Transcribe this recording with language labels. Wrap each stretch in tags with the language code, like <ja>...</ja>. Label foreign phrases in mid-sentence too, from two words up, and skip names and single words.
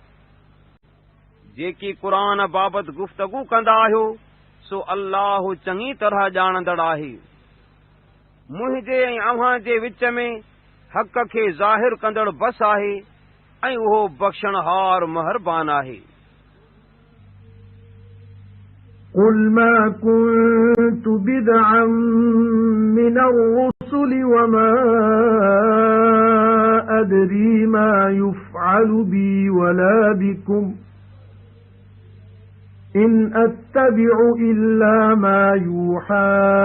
<sd>जेकी क़ुरान बाबति गुफ़्तगू कंदा आहियो सो अल्लाह चङी तरह ॼाणंदड़ आहे। मुंहिंजे ऐं अव्हां जे विच में हक़ खे ज़ाहिर कंदड़ बस आहे ऐं उहो बख़्शणहार महरबान आहे।</sd> <ar>قُلْ مَا كُنْتُ بِدْعًا مِنَ الرُّسُلِ وَمَا أَدْرِي مَا يُفْعَلُ بِي وَلَا بِكُمْ إِنْ أَتَّبِعُ إِلَّا مَا يُوحَى</ar>